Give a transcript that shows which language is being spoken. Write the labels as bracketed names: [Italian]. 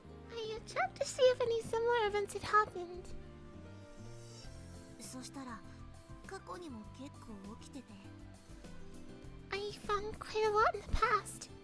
[English] I checked to see if any similar events had happened. [Japanese] そしたら過去にも結構起きてて。 [English] I found quite a lot in the past.